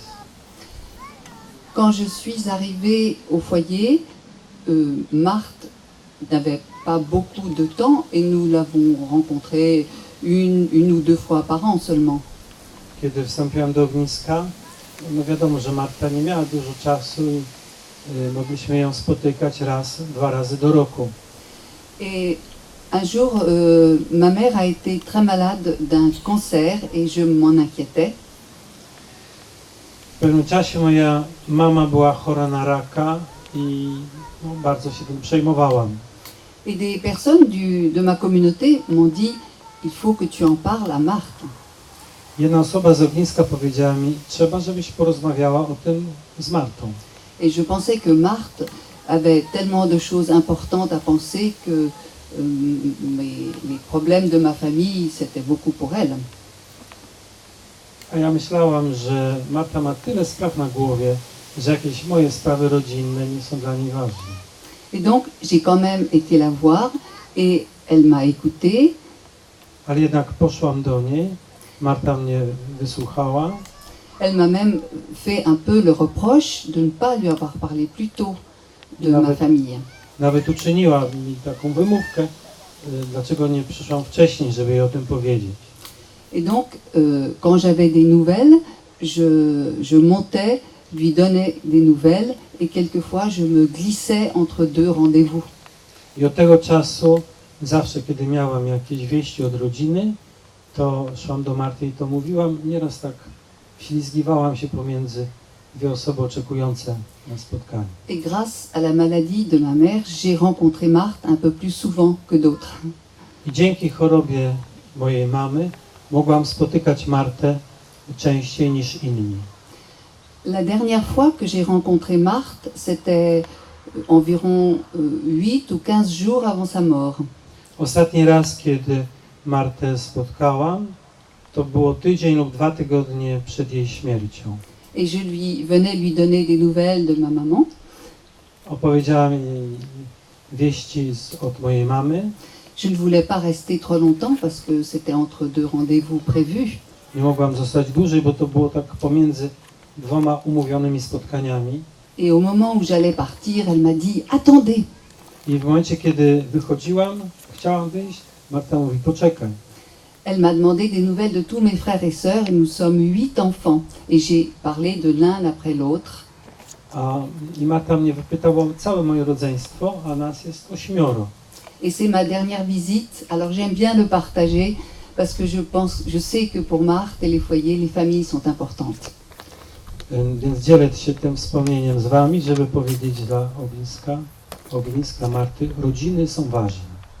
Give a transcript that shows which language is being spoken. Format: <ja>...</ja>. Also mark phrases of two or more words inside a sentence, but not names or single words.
<fr>Quand je suis arrivée au foyer, Marthe n'avait pas beaucoup de temps et nous l'avons rencontrée une ou deux fois par an seulement.</fr> <pl>Kiedy wstąpiłem do ogniska, no wiadomo, że Marta nie miała dużo czasu i mogliśmy ją spotykać raz, 2 razy do roku.</pl> <fr>Et un jour, ma mère a été très malade d'un cancer et je m'en inquiétais.</fr> <pl>W pewnym czasie moja mama była chora na raka i bardzo się tym przejmowałam.</pl> <fr>Et des personnes de ma communauté m'ont dit « Il faut que tu en parles à Marthe ».</fr> <pl>Jedna osoba z ogniska powiedziała mi, trzeba, żebyś porozmawiała o tym z Martą.</pl> <fr>Et je pensais que Marthe avait tellement de choses importantes à penser que les problèmes de ma famille, c'était beaucoup pour elle.</fr> <pl>A ja myślałam, że Marta ma tyle spraw na głowie, że jakieś moje sprawy rodzinne nie są dla niej ważne.</pl> <fr>Et donc, j'ai quand même été la voir et elle m'a écoutée.</fr> <pl>Ale jednak poszłam do niej, Marta mnie wysłuchała.</pl> <fr>Elle m'a même fait un peu le reproche de ne pas lui avoir parlé plus tôt de ma famille.</fr> <pl>Nawet uczyniła mi taką wymówkę, dlaczego nie przyszłam wcześniej, żeby jej o tym powiedzieć.</pl> <fr>Et donc, quand j'avais des nouvelles, je montais, lui donnais des nouvelles et quelquefois je me glissais entre deux rendez-vous.</fr> <pl>I od tego czasu, zawsze kiedy miałam jakieś wieści od rodziny, to szłam do Marty i to mówiłam. Nieraz tak ślizgiwałam się pomiędzy dwie osoby oczekujące na spotkanie.</pl> <fr>Et grâce à la maladie de ma mère, j'ai rencontré Marthe un peu plus souvent que d'autres.</fr> <pl>I dzięki chorobie mojej mamy mogłam spotykać Martę częściej niż inni.</pl> <fr>La dernière fois que j'ai rencontré Marthe, c'était environ 8 ou 15 jours avant sa mort.</fr> <pl>Ostatni raz, kiedy Martę spotkałam, to było tydzień lub 2 tygodnie przed jej śmiercią.</pl> <fr>Et je venais lui donner des nouvelles de ma maman.</fr> <pl>Opowiedziałam jej wieści od mojej mamy.</pl> <fr>Je ne voulais pas rester trop longtemps parce que c'était entre deux rendez-vous prévus.</fr> <pl>Nie mogłam zostać dłużej, bo to było tak pomiędzy 2 umówionymi spotkaniami.</pl> <fr>Et au moment où j'allais partir, elle m'a dit « Attendez !»</fr> <pl>I w momencie, kiedy wychodziłam, chciałam wyjść, Marta mówi, poczekaj.</pl> <fr>Elle m'a demandé des nouvelles de tous mes frères et sœurs et nous sommes 8 enfants. Et j'ai parlé de l'un après l'autre.</fr> <pl>I Marta mnie wypytała o całe moje rodzeństwo, a nas jest 8.</pl> <fr>Et c'est ma dernière visite. Alors j'aime bien le partager parce que je sais que pour Marthe et les foyers, les familles sont importantes.</fr> <pl>Więc dzielę się tym wspomnieniem z wami, żeby powiedzieć dla ogniska Marty, rodziny są ważne.</pl>